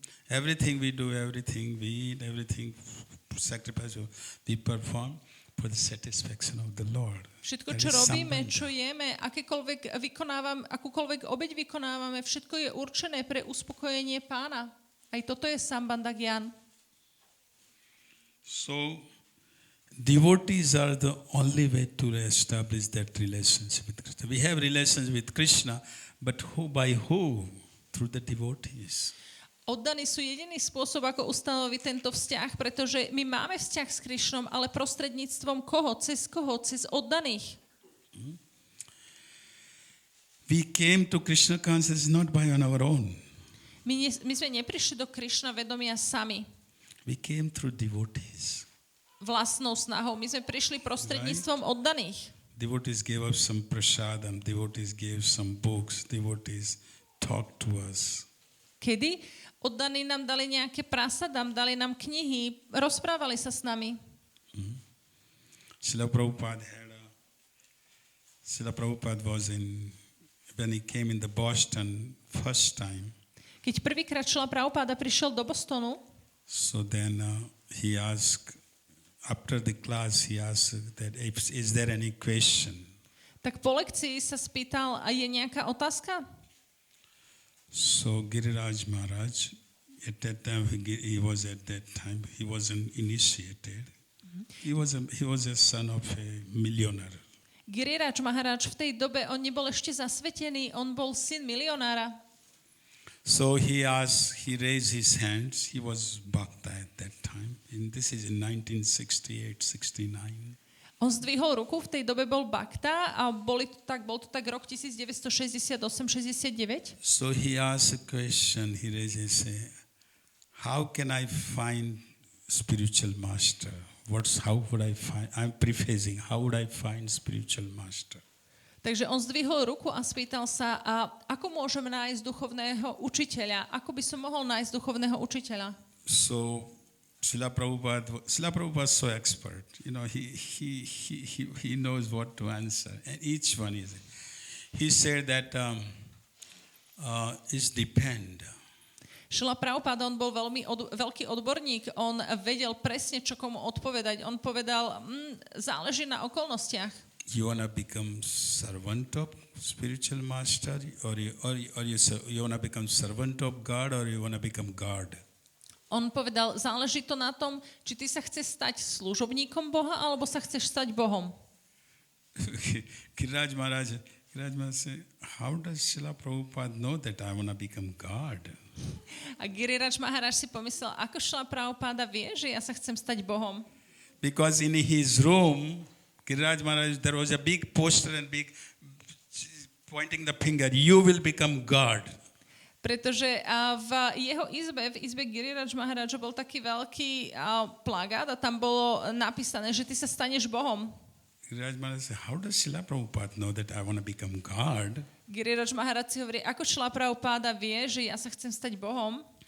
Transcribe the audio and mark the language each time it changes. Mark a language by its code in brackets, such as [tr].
[en] Everything we do, everything we eat, everything sacrifice we perform for the satisfaction of the Lord. [sk] Všetko, čo robíme, čo jeme, akúkoľvek obeť vykonávame, všetko je určené pre uspokojenie Pána. Aj toto je sambandha gyan. [en] So, devotees are the only way to establish that relationship with Krishna. We have relations with Krishna, but by who? Through the devotees. [sk] Oddaní sú jediný spôsob, ako ustanoviť tento vzťah, pretože my máme vzťah s Krišnom, ale prostredníctvom koho? Cez koho? Cez oddaných. [en] We came to Krishna consciousness not by on our own. [sk] My sme neprišli do Krišna vedomia sami. [en] We came through devotees. [sk] Vlastnou snahou. My sme prišli prostredníctvom oddaných. [en] Devotees gave us some prasadam, devotees gave some books, devotees talked to us. [sk] Kedy? Oddaní nám dali nejaké prasadam, dali nám knihy, rozprávali sa s nami. [en] Srila Prabhupada was when he came in the Boston first time. [sk] Keď prvýkrát Srila Prabhupada prišiel do Bostonu, [en] so then he asked, after the class, he asked that is there any question? [sk] Tak po lekcii sa spýtal, a je nejaká otázka? [en] So Giriraj Maharaj, at that time he wasn't initiated. He was a son of a millionaire. [sk] Giriraj Maharaj v tej dobe, on nebol ešte zasvetený, on bol syn milionára. [en] So he raised his hands. He was Bhakta at that time. And this is in 1968-69. [sk] On zdvihol ruku, v tej dobe bol Bhakta a bol to tak rok 1968-69. [en] So he asked a question, he raised and said, how can I find spiritual master? How would I find, I'm prefacing, how would I find spiritual master? [sk] Takže on zdvihol ruku a spýtal sa, a ako môžem nájsť duchovného učiteľa? Ako by som mohol nájsť duchovného učiteľa? [en] So Srila Prabhupada is so expert. You know, he knows what to answer. And each one is. He said that it depends. [sk] Srila Prabhupada, on bol veľký odborník, on vedel presne, čo komu odpovedať. On povedal, záleží na okolnostiach. [en] You want to become servant of spiritual master, or you want to become servant of God, or you want to become God? [sk] On povedal, záleží to na tom, či ty sa chceš stať služobníkom Boha, alebo sa chceš stať Bohom. [en] Giriraj Maharaj said, how does Srila Prabhupada know that I want to become God? [sk] A Giriraj Maharaj si pomyslel, ako Šrila Prabhupáda vie, že ja sa chcem stať Bohom. [en] Because in his room, Giriraj Maharaj, there was a big poster and big pointing the finger, you will become God. [sk] Pretože v jeho izbe, v izbe Giriraj Maharaja bol taký veľký plagát a tam bolo napísané, že ty sa staneš Bohom. [en] Giriraj Maharaj said, how does Srila Prabhupada know that I want to become God? [sk] Giriraj Maharaj si hovorí, ako Šrila Prabhupáda vie, že ja sa chcem stať Bohom.